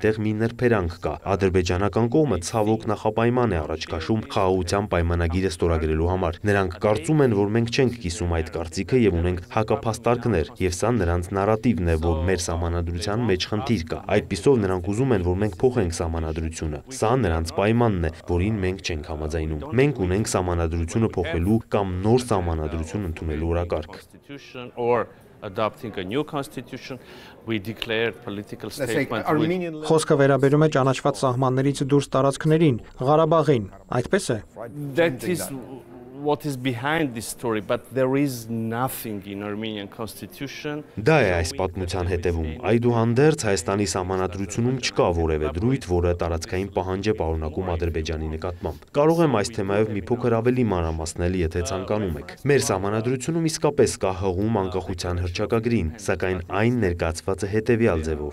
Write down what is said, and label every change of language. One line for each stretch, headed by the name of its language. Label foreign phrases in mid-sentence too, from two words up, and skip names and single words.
Armenian: այդտեղ մի նրբերանգ կա։ Ադրբեջանական կողմը ցավոք նախապայման է առաջ քաշում խաղաղության պայմանագիրը ստորագրելու համար։ Նրանք կարծում են, որ մենք չենք կիսում այդ կարծիքը եւ ունենք հակափաստարկներ, եւ սա նրանց նարատիվն է, որ մեր սահմանադրության մեջ խնդիր կա։ Այդպիսով նրանք ուզում են, որ մենք փոխենք սահմանադրությունը։ Սա նրանց պայմանն է, որին մենք չենք համաձայնում։ Մենք ունենք սահմանադրությունը փոխելու կամ նոր սահմանադրություն ընդունելու օրակարգ։
English: Adopting a new constitution, we declared political statement.
Armenian: Խոսքը վերաբերում է ճանաչված սահմաններից դուրս տարածքներին, Ղարաբաղին, այդպես է։
English: That is what is behind this story, but there is nothing in Armenian constitution.
Armenian: Դա է այս պատմության հետևում։ Այդուհանդերձ Հայաստանի սահմանադրությունում չկա որևէ դրույթ, որը տարածքային պահանջ է պարունակում Ադրբեջանի նկատմամբ։ Կարող եմ այս թեմայով մի փոքր ավելի մանրամասնել, եթե ցանկանում եք։ Մեր սահմանադրությունում իսկապես կա հղում անկախության հռչակագրին, սակայն այն ներկայացված է հետևյալ ձևով.